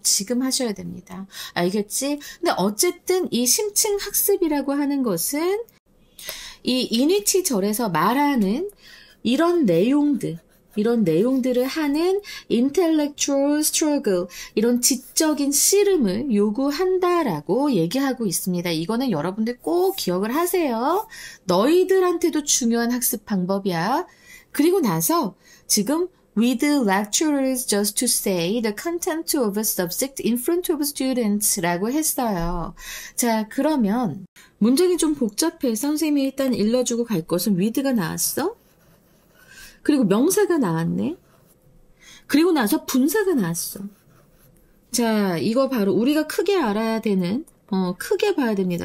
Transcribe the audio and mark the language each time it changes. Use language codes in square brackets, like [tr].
[ko] 지금 하셔야 됩니다. 알겠지? 근데 어쨌든 이 심층학습이라고 하는 것은 이 이니치절에서 말하는 이런 내용들을 하는 [en] intellectual struggle, [ko] 이런 지적인 씨름을 요구한다라고 얘기하고 있습니다. 이거는 여러분들 꼭 기억을 하세요. 너희들한테도 중요한 학습 방법이야. 그리고 나서 지금 [en] with lecturers just to say the content of a subject in front of students [ko] 라고 했어요. 자, 그러면 문장이 좀 복잡해서 선생님이 일단 일러주고 갈 것은 with가 나왔어? 그리고 명사가 나왔네. 그리고 나서 분사가 나왔어. 자, 이거 바로 우리가 크게 알아야 되는, 크게 봐야 됩니다.